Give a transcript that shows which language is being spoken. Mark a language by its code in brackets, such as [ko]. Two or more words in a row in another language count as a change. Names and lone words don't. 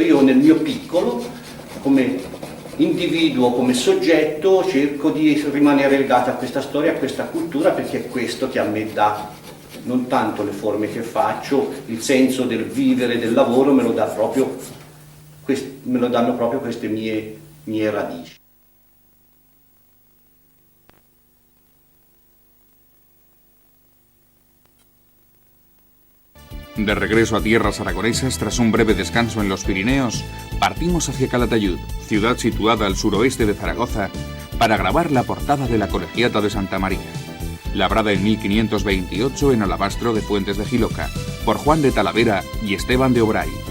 [it] Io nel mio piccolo, come individuo, come soggetto, cerco di rimanere legato a questa storia, a questa cultura, perché è questo che a me dà non tanto le forme che faccio, il senso del vivere, del lavoro, me lo danno proprio queste mie radici. [es] De regreso a tierras aragonesas, tras un breve descanso en los Pirineos, partimos hacia Calatayud, ciudad situada al suroeste de Zaragoza, para grabar la portada de la Colegiata de Santa María, labrada en 1528 en alabastro de Fuentes de Jiloca, por Juan de Talavera y Esteban de Obray.